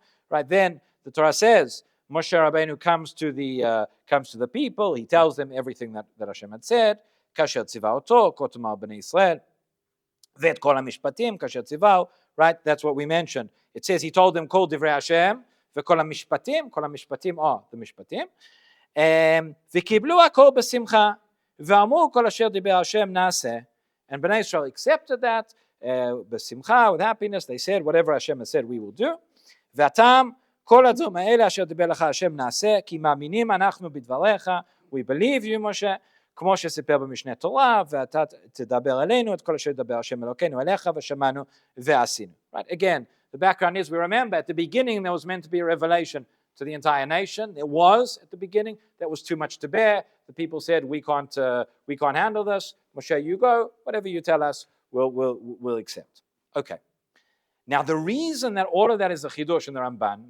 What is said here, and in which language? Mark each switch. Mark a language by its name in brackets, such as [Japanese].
[English] Right, then the Torah says, Moshe Rabbeinu comes to the people, he tells them everything that Hashem had said. [Hebrew] כאשר ציווה אותו, כה תאמר בני ישראל, ואת כל המשפטים, כאשר ציווהו, [English] right, that's what we mentioned. [Hebrew] It says he told them, כל דברי השם, וכל המשפטים [English] are the [Hebrew] משפטים, וקיבלו הכל בשמחה, ואמרו כל אשר דיבר השם נעשה, [English] and Bnei Israel accepted that, [Hebrew] בשמחה, [English] with happiness, they said, whatever Hashem has said, we will do, [Hebrew] והטעם, כל הדברים האלה אשר דיבר לך השם נעשה, כי מאמינים אנחנו בדבריך, [English] we believe you, [Hebrew] משה, כמו שסיפר במשנה תורה, ואתה תדבר עלינו את כל אשר ידבר השם אלוקינו אליך, ושמענו ועשינו. [English] Right? Again, the background is, we remember at the beginning there was meant to be a revelation to the entire nation. There was at the beginning. That was too much to bear. The people said, we can't handle this. Moshe, you go. Whatever you tell us, we'll accept. Okay. Now the reason that all of that is a chidush in the Ramban.